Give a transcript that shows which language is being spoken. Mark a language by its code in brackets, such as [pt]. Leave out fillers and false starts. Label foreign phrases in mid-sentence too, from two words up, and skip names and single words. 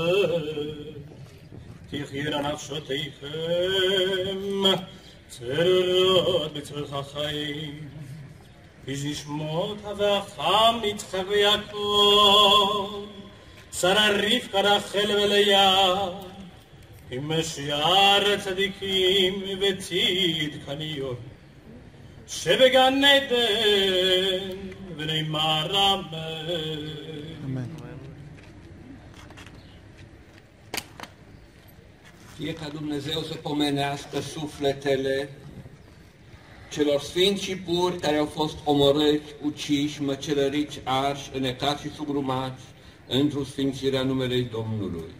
[he] תחיינה נפשותיכם צרורות בצריך החיים איש ישמות אברהם יצחק ויעקב שרה רבקה רחל ולאה עם שאר הצדיקים וצדקניות שבגן עדן ונאמר אמן. [ro] Fie ca Dumnezeu să pomenească sufletele celor sfinți și puri care au fost omorâți, uciși, măcelăriți, arși, înecați și sugrumați într-o sfințirea numelui Domnului.